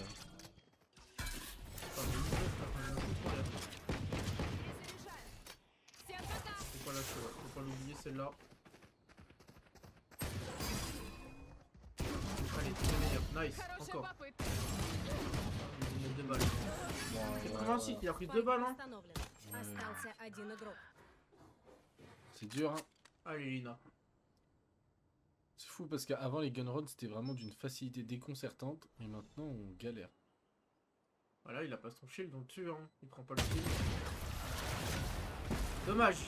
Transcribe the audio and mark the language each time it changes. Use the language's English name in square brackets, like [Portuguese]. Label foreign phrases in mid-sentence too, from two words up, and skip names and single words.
[French] Enfin, le mur, enfin, le coup, trop bien. Faut pas lâcher, ouais. Faut pas l'oublier celle-là. Allez, c'est meilleur. Nice. Encore. Il met 2 balles. C'est comme un site, il a pris 2 balles, hein. [Russian] Остался один игрок. [French] C'est dur, hein. Allez, Lina. C'est fou parce qu'avant les gunruns c'était vraiment d'une facilité déconcertante et maintenant on galère. Voilà, il a pas son shield, donc tue, hein. Il prend pas le shield. Dommage.